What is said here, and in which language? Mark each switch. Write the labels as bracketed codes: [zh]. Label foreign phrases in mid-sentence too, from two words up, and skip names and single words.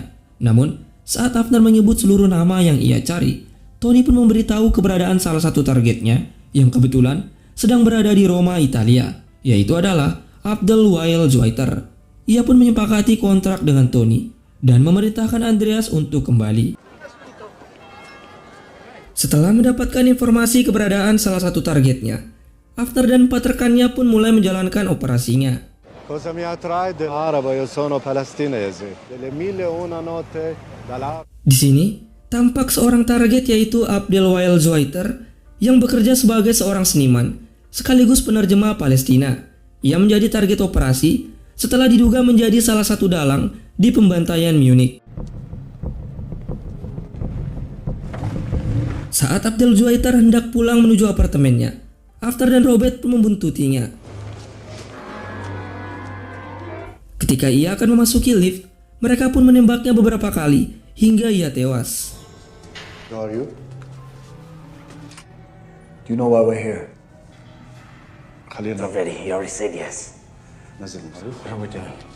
[id] Namun, saat Avner menyebut seluruh nama yang ia cari, Tony pun memberitahu keberadaan salah satu targetnya yang kebetulan sedang berada di Roma, Italia, yaitu adalah Abdel Wael Zweiter. Ia pun menyepakati kontrak dengan Tony dan memerintahkan Andreas untuk kembali. Setelah mendapatkan informasi keberadaan salah satu targetnya, Avner dan 4 rekannya pun mulai menjalankan operasinya. [it] Cosa mi attrae dell'arabo? Io sono palestinese. Delle 1001 notte dalla... [id] Di sini, tampak seorang target yaitu Abdel Wael Zweiter yang bekerja sebagai seorang seniman sekaligus penerjemah Palestina. Ia menjadi target operasi setelah diduga menjadi salah satu dalang di pembantaian Munich. Saat Abdel Zweiter hendak pulang menuju apartemennya, Avner dan Robert pun membuntutinya. Ketika ia akan memasuki lift, mereka pun menembaknya beberapa kali hingga ia tewas. [en] Who are you? Do you know why we're here? Khalil. Already, he already said yes. [ar] نزل. [en] What are we doing?